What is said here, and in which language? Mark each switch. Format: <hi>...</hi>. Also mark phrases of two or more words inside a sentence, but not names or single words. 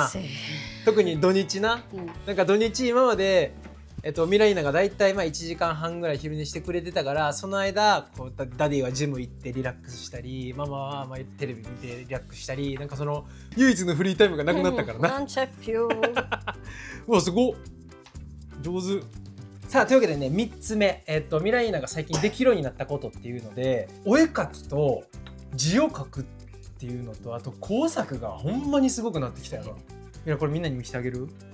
<it>Sì.</it> <ja>特に土日な。なんか土日今まで、ミライナがだいたい1時間半ぐらい昼寝してくれてたから、その間こうダディはジム行ってリラックスしたり、ママはまあテレビ見てリラックスしたり、なんかその唯一のフリータイムがなくなったからな。</ja> <it>Non c'è più.</it> <ja>うわすごっ、上手。さあというわけでね、3つ目、ミライナが最近できるようになったことっていうので、お絵描きと字を書くっていうのと、あと工作がほんまにすごくなってきたよな。ミラ、これみんなに見せてあげる？</ja>